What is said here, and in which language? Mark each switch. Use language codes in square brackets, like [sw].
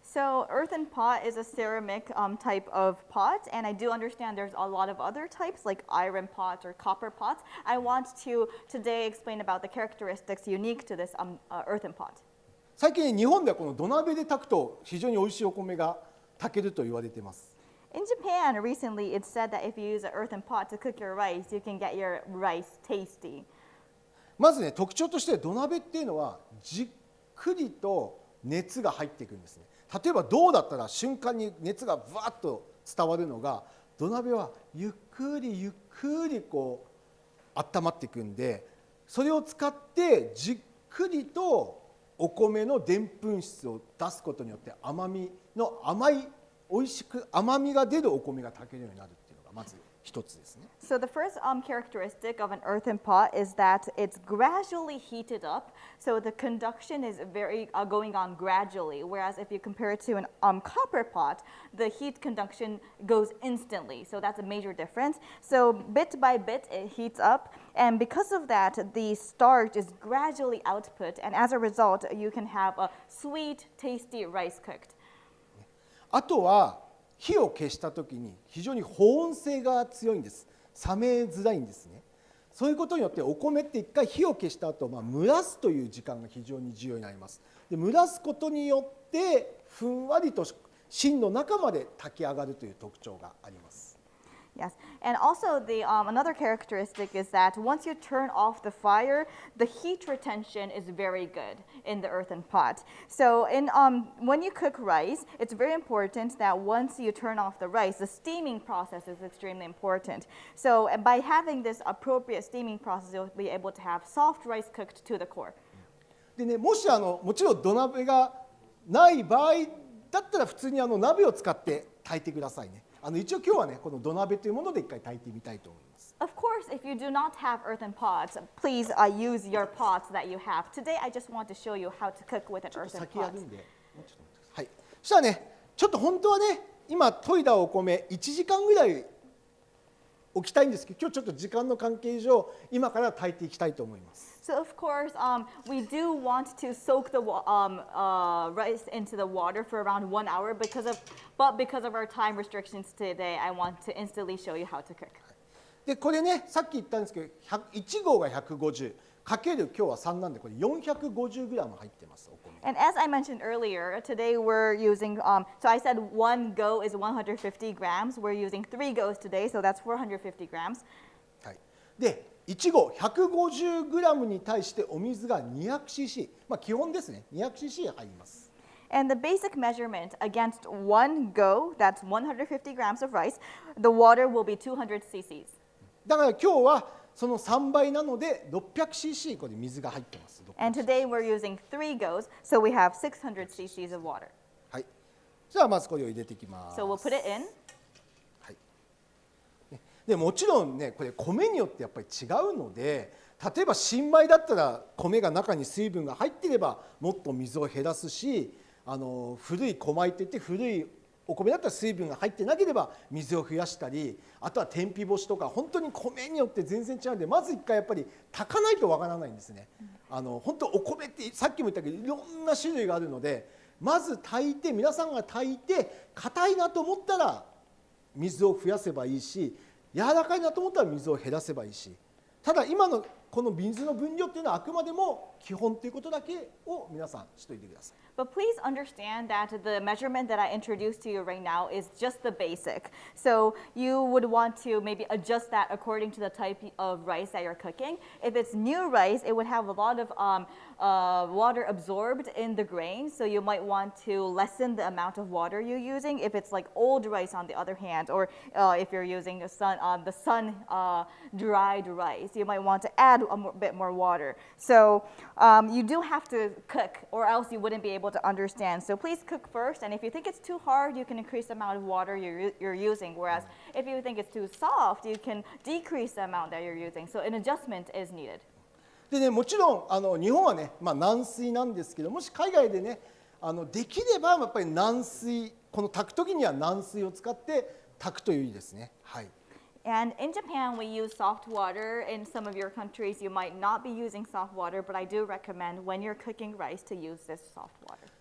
[en] So earthen pot is a ceramic type of pot, and I do understand there's a lot of other types like iron pots or copper pots. I want to today explain about the characteristics unique to this earthen pot. [ja] 最近日本ではこの土鍋で炊くと非常に美味しいお米が炊けると言われています。 [en] In Japan, recently it's said that if you use an earthen pot to cook your rice, you can get your rice tasty. [ja] まずね、特徴として土鍋っていうのはじっくりと熱が入っていくんですね。例えば銅だったら瞬間に熱がブワッと伝わるのが、土鍋はゆっくりゆっくりこう温まっていくんで、それを使ってじっくりとお米のでんぷん質を出すことによって甘み美味しく甘みが出るお米が炊けるようになるっていうのがまず一つですね。 [en] So the first characteristic of an earthen pot is that it's gradually heated up. So the conduction is very going on gradually. Whereas if you compare it to an copper pot, the heat conduction goes instantly. So that's a major difference. So bit by bit it heats up, and because of that, the starch is gradually output, and as a result, you can have a sweet, tasty rice cooked. [ja] あとは火を消したときに非常に保温性が強いんです。冷めづらいんですね。そういうことによってお米って一回火を消した後、蒸らすという時間が非常に重要になります。で蒸らすことによってふんわりと芯の中まで炊き上がるという特徴があります。 [en] Yes, and also another characteristic is that once you turn off the fire, the heat retention is very good in the earthen pot. So when you cook rice, it's very important that once you turn off the rice, the steaming process is extremely important. So by having this appropriate steaming process, you'll be able to have soft rice cooked to the core. [ja] でね、もしもちろん土鍋がない場合だったら普通に鍋を使って炊いてくださいね。一応今日はねこの土鍋というもので一回炊いてみたいと思います。 [en] Of course, if you do not have earthen pots, please use your pots that you have. Today, I just want to show you how to cook with an earthen pot. [ja] 先やるんで、もうちょっと待ってください。はい。そしたらね、ちょっと本当はね、今研いだお米1時間ぐらい置きたいんですけど、今日ちょっと時間の関係上、今から炊いていきたいと思います。 [en] So of course, we do want to soak the rice into the water for around 1 hour, because of our time restrictions today, I want to instantly show you how to cook. [ja] でこれね、さっき言ったんですけど、1合が150かける今日は3なんで、これ450グラム入ってます。お米。 [en] And as I mentioned earlier, today we're using, so I said 1 go is 150 grams. We're using 3 goes today, so that's 450 grams. [ja] はい。で1合150グラムに対してお水が 200cc、基本ですね、200cc 入ります。 [en] And the basic measurement against 1 go, that's 150 grams of rice, the water will be 200 cc's. [ja] だから今日はその3倍なので 600cc これ水が入ってます。 [en] And today we're using 3 goes, so we have 600 cc's of water. [ja] はい。じゃあまずこれを入れていきます。 [en] So we'll put it in. [ja] でもちろんね、これ米によってやっぱり違うので、例えば新米だったら米が中に水分が入っていればもっと水を減らすし、古い古米っていって古いお米だったら水分が入ってなければ水を増やしたり、あとは天日干しとか本当に米によって全然違うので、まず一回やっぱり炊かないとわからないんですね。本当お米ってさっきも言ったけどいろんな種類があるので、まず炊いて皆さんが炊いて硬いなと思ったら水を増やせばいいし、柔らかいなと思ったら水を減らせばいいし、ただ今のこの水の分量っていうのはあくまでも基本ということだけを皆さんしといてください。 [en] But please understand that the measurement that I introduced to you right now is just the basic. So you would want to maybe adjust that according to the type of rice that you're cooking. If it's new rice, it would have a lot of water absorbed in the grain, so you might want to lessen the amount of water you're using. If it's like old rice on the other hand, or if you're using the sun-dried rice, you might want to add a bit more water. So you do have to cook, or else you wouldn't be able to understand. So please cook first, and if you think it's too hard, you can increase the amount of water you're using. Whereas if you think it's too soft, you can decrease the amount that you're using. So an adjustment is needed. [ja] でね、もちろん日本はね、軟水なんですけど、もし海外でねできればやっぱり軟水、この炊く時には軟水を使って炊くという意味ですね。はい。 [en] And in Japan, we use soft water. In some of your countries, you might not be using soft water, but I do recommend when you're cooking rice to use this soft water.